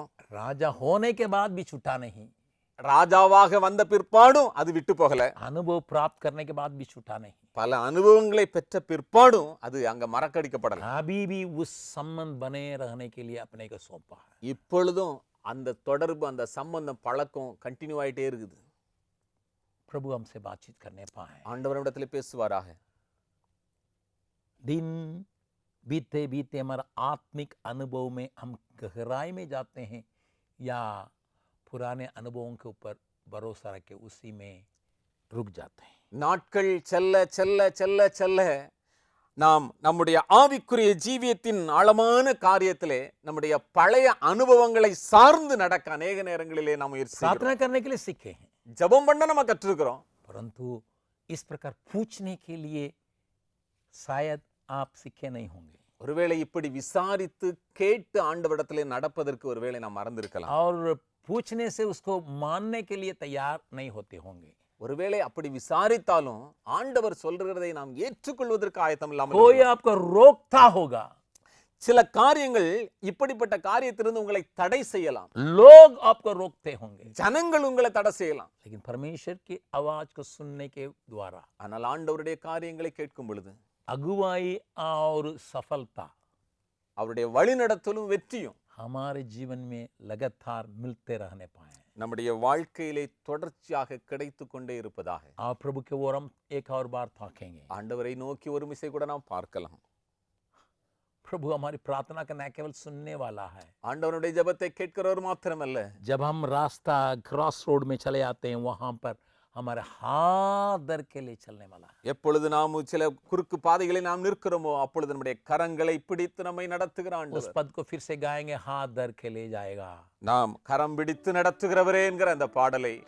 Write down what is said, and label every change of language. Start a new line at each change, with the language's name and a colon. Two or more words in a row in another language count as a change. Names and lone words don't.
Hindi: राजा होने के बाद भी छूटा नहीं,
Tamil: ராஜாவாக வந்த பிற்பாடும் அது விட்டு போகல.
Hindi: अनुभव प्राप्त करने के बाद भी छूटा नहीं,
Tamil: பல அனுபவங்களை பெற்ற பிற்பாடும் அது அங்க மறக்கடிக்கப்படல.
Hindi: अभी भी उस संबंध बने रहने के लिए अपने को सौंपा है।
Tamil: இப்பொழுதும் அந்த தொடர்பு, அந்த சம்பந்தம், பழக்கம் கண்டினியூ ஆயிட்டே இருக்குது.
Hindi: प्रभु हमसे बातचीत करने पाए,
Tamil: ஆண்டவரிடத்துல பேசுவாராக.
Hindi: दिन बीते बीते हमारा आत्मिक अनुभव में हम गहराई में जाते हैं या पुराने अनुभवों के ऊपर भरोसा रख के उसी में रुक जाते हैं।
Tamil: நாட்கள் செல்ல செல்ல செல்ல செல்ல நாம் நம்முடைய ஆவிக்குரிய ஜீவியத்தின் ஆழமான காரியத்திலே நம்முடைய பழைய அனுபவங்களை சார்ந்து நடக்க அநேக நேரங்களிலே நாம் முயற்சி செய்கிறோம்.
Hindi: प्रार्थना करने के लिए सीखे हैं,
Tamil: ஜெபம் பண்ண நம்ம கற்றுக்கிறோம்.
Hindi: परंतु इस प्रकार पूछने के लिए शायद आप सीखे नहीं होंगे,
Tamil: ஒருவேளை இப்படி விசாரித்து கேட்டு ஆண்டவரிடத்திலே நடப்பதற்கு ஒருவேளை நாம் மறந்திருக்கலாம்.
Hindi: और पूछने से उसको मानने के लिए तैयार नहीं होते होंगे।
Tamil: ஒருவேளை அப்படி விசாரித்தாலும் ஆண்டவர் சொல்றதை நாம் ஏற்றுக்கொள்வதற்கு ஆயத்தம் இல்லாமல்
Hindi: कोई
Tamil: இருக்கலாம்.
Hindi: आपको रोकता होगा,
Tamil: சில காரியங்கள் இப்படிப்பட்ட காரியத்திலிருந்து உங்களை தடை செய்யலாம்.
Hindi: लोग आपको रोकते होंगे,
Tamil: ஜனங்கள் உங்களை தடை செய்யலாம்.
Hindi: लेकिन परमेश्वर की आवाज को सुनने के द्वारा
Tamil: ஆனால் ஆண்டவருடைய காரியங்களை கேட்கும் பொழுது
Hindi: अगुवाई और सफलता
Tamil: அவருடைய வழிநடத்தலும் வெற்றியும்
Hindi: हमारे जीवन में लगातार मिलते रहने पाए,
Tamil: நம்முடைய வாழ்க்கையிலே தொடர்ச்சியாக கிடைத்து கொண்டே இருப்பதாக
Hindi: और प्रभु के ओर हम एक और बार ताकेंगे।
Tamil: ஆண்டவரை நோக்கி ஒரு மிசை கூட நாம் பார்க்கலாம்.
Hindi: प्रभु हमारी प्रार्थना का न केवल सुनने वाला है,
Tamil: ஆண்டவருடைய ஜெபத்தை கேட்கிறவர் மாத்திரமல்ல,
Hindi: जब हम रास्ता
English: cross road
Hindi: में चले आते हैं वहां पर हमारे हाथ दर के लिए चलने वाला है।
Tamil: எப்பொழுது நாம் சில குறுக்கு பாதைகளை நாம் நிற்கிறோமோ அப்பொழுது நம்முடைய கரங்களை பிடித்து நம்மை நடத்துகிற
Hindi: उस
Tamil: ஆண்டவர்.
Hindi: पद को फिर से गाएंगे, हाथ दर के ले जाएगा,
Tamil: நாம் கரம் பிடித்து நடத்துகிறவரே என்கிற அந்த பாடலை நாம்